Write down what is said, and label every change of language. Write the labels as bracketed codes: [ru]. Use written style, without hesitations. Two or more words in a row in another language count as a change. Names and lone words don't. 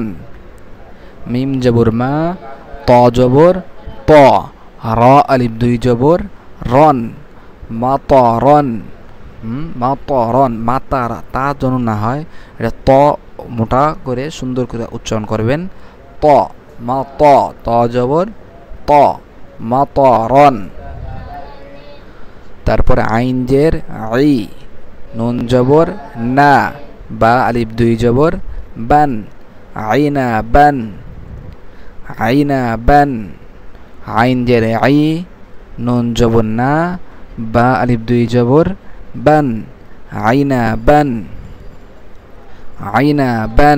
[ar] ميم زبر مَ، طا زبر طَ، را الف دو زبر رًا، مطرًا مطرًا. [bn] মাতারা তা যেন না হয়, এটা ত মোটা করে সুন্দর করে উচ্চারণ করবেন, [ar] ط مَ طَ، طا زبر طَ، مطرًا. তারপরে عين زير عِ، نون زبر نَ، با الف دو زبر بًا، عِنَبًا عِنَبًا. عين زير عِ، نون زبر نَ، با الف دو زبر بًا، عِنَبًا عِنَبًا.